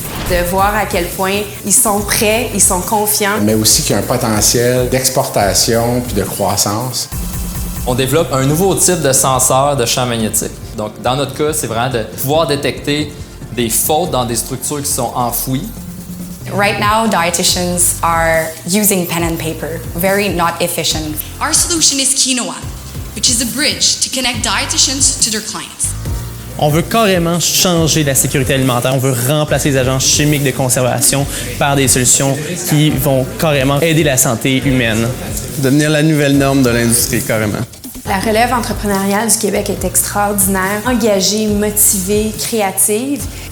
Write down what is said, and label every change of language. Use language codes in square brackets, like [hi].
[fr] De voir à quel point ils sont prêts, ils sont confiants. Mais aussi qu'il y a un potentiel d'exportation puis de croissance. On développe un nouveau type de senseur de champ magnétique. Donc, dans notre cas, c'est vraiment de pouvoir détecter des fautes dans des structures qui sont enfouies. [en] Right now, dietitians are using pen and paper, very not efficient. Our solution is Quinoa, which is a bridge to connect dietitians to their clients. [fr] On veut carrément changer la sécurité alimentaire. On veut remplacer les agents chimiques de conservation par des solutions qui vont carrément aider la santé humaine. Devenir la nouvelle norme de l'industrie, carrément. La relève entrepreneuriale du Québec est extraordinaire, engagée, motivée, créative.